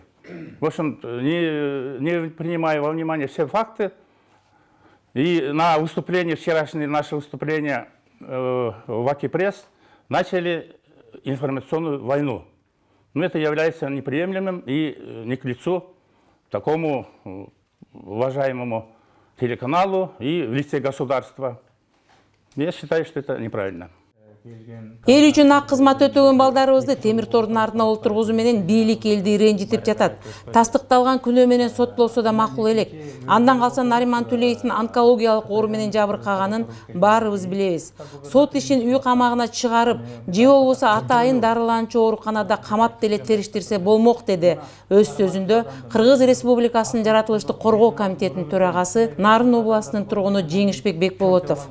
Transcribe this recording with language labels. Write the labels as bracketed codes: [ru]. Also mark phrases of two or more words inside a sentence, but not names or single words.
[ru] В общем, не принимая во внимание все факты, и на выступление, вчерашнее наше выступление в Аки-пресс, начали информационную войну. Но это является неприемлемым и не к лицу такому уважаемому телеканалу и в лице государства. Я считаю, что это неправильно. [ky] Эл үчүн ак кызмат өтөгөн балдарыбызды темир тордун артына олтургузуу менен бийлик элди ренжитип жатат. Тастыкталган күнөө менен соттолсо да макул элек. Андан калса Нариман Түлеевдин онкологиялык оору менен жабыркаганын баарыбыз билебиз. Сот ишин үй камагына чыгарып, же болбосо атайын дарыланчу ооруканада камап деле териштирсе болмок, деди өз сөзүндө Кыргыз Республикасынын жаратылыштык коргоо комитетинин төрагасы Нарын областынын тургуну Жеңишбек Бекболотов.